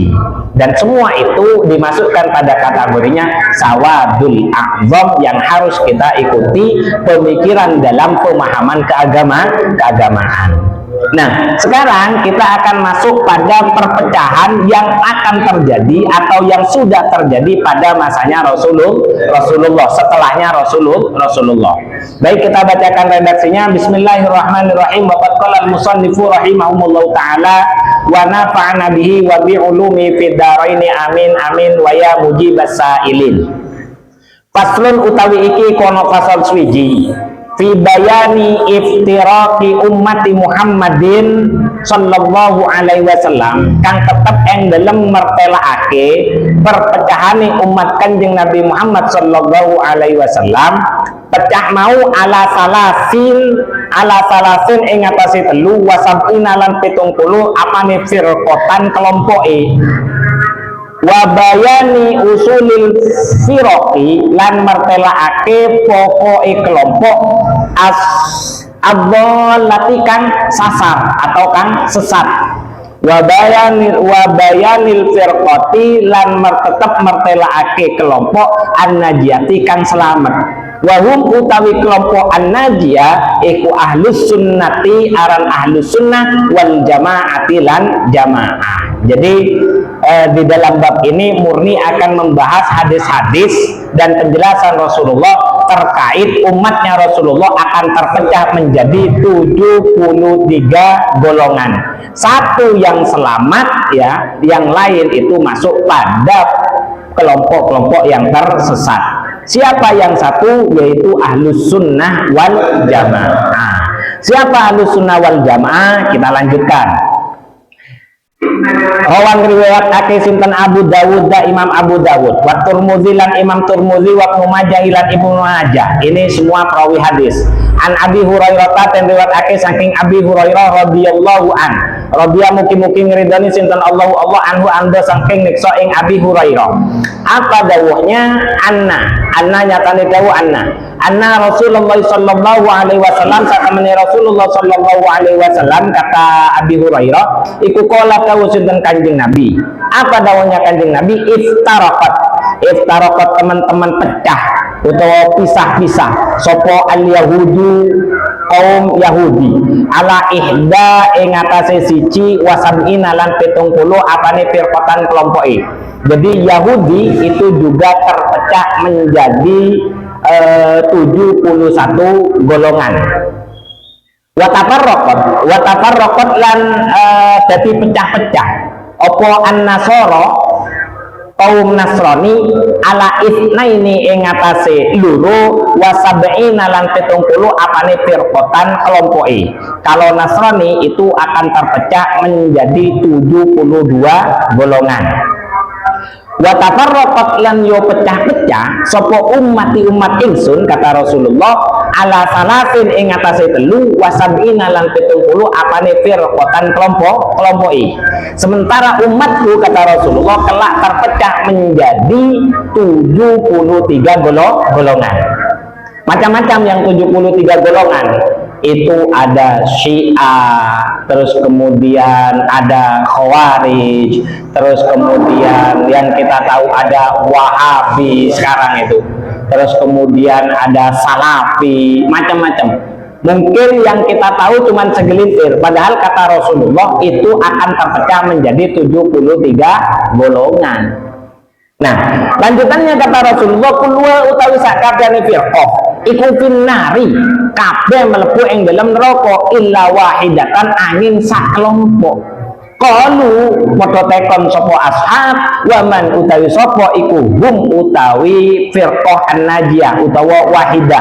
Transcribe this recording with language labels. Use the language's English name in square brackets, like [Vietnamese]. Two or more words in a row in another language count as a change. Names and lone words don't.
[Indonesian] Dan semua itu dimasukkan pada kategorinya [Arabic] السواد الأعظم [Indonesian] yang harus kita ikuti pemikiran dalam pemahaman keagamaan. Nah, sekarang kita akan masuk pada perpecahan yang akan terjadi atau yang sudah terjadi pada masanya Rasulullah, setelahnya Rasulullah. Baik, kita bacakan redaksinya. [Arabic] بسم الله الرحمن الرحيم. وقد قال المصنف رحمهم الله تعالى ونفعنا به وبعلوم في الدارين آمين آمين ويا مجيب السائلين. [Javanese] Faslun utawi iki kono fasal swiji [Arabic] في بيان افتراق أمة محمد صلى الله عليه وسلم [Javanese] kang tetep ing dalem mertelaake perpecahane umat Kanjeng Nabi Muhammad [Arabic] صلى الله عليه وسلم [Javanese] pecah mau ala salasin ing atase 3 wasabina lan 70 apane firqatan kelompoke [Arabic] وبيان أصول الفرق [Javanese] lan martelaake pokoke kelompok ad-dhallati kang sasar atau kang sesat [Arabic] وبيان الفرقة [Javanese] lan tetep martelaake kelompok an-najiyati kang selamat wahum utawi kelompok an-najiyah iku [Arabic] أهل السنة [Javanese] aran [Arabic] أهل السنة والجماعة [Javanese] lan jamaah. [Indonesian] Jadi di dalam bab ini murni akan membahas hadis-hadis dan penjelasan Rasulullah terkait umatnya Rasulullah akan terpecah menjadi 73 golongan. Satu yang selamat ya, yang lain itu masuk pada kelompok-kelompok yang tersesat. Siapa yang satu? Yaitu [Arabic] أهل السنة والجماعة. [Indonesian] Siapa [Arabic] أهل السنة والجماعة? [Indonesian] Kita lanjutkan. [Javanese] Rawan riwayat ake sinten Abu Dawud da Imam Abu Dawud wa Turmudzi lan Imam Turmudzi wa Ibnu Majah lan Ibnu Majah. [Indonesian] Ini semua perawi hadis. [Javanese] An Abi Hurairah ten riwayat ake saking Abi Hurairah [Arabic] رضي الله عن. [Javanese] Radhiya mugi-mugi ngridani sinten Allah anhu anda saking niksa ing Abi Hurairah. Apa dawuhnya? Anna nyatane dawuh anna Rasulullah [Arabic] صلى الله عليه وسلم [Javanese] satamene Rasulullah [Arabic] صلى الله عليه وسلم [Javanese] kata Abi Hurairah iku qala dawuh sinten Kanjeng Nabi. Apa dawuhnya Kanjeng Nabi? Iftaraqat teman-teman pecah utawa pisah-pisah sopo al-yahudu kaum Yahudi [Arabic] على إحدى [Javanese] ing atase siji wasabina lan 70 apane firqatan kelompoke. [Indonesian] Jadi Yahudi itu juga terpecah menjadi 71 golongan. [Javanese] Watafarraqat lan dadi pecah-pecah. Apa an-nasara kaum Nasrani [Arabic] على اثنين [Javanese] ing atase loro wasabina lan 70 apane firqatan kelompoke. [Indonesian] Kalau Nasrani itu akan terpecah menjadi 72 golongan. [Arabic] وتفرقت [Javanese] lan yo pecah-pecah sapa umat ingsun kata Rasulullah [Arabic] على ثلاث [Javanese] ing atase 3 wasabina lan 70 apane firqatan kelompoke. [Indonesian] Sementara umatku kata Rasulullah kelak terpecah menjadi 73 golongan. Macam-macam yang 73 golongan. Itu ada Syiah, terus kemudian ada Khawarij, terus kemudian yang kita tahu ada Wahabi sekarang itu, terus kemudian ada Salafi, macam-macam. Mungkin yang kita tahu cuma segelintir, padahal kata Rasulullah itu akan terpecah menjadi 73 golongan. Nah, lanjutannya kata Rasulullah [Javanese] kulwa utawi sakabehane firqah iku finnari kabeh mlebu ing dalam neraka [Arabic] إلا واحدة [Javanese] angin sak kelompok. Qalu padha tekon sapa [Arabic] أصحاب ومن [Javanese] utawi sapa iku hum utawi [Arabic] الفرقة الناجية [Javanese] utawa wahidah.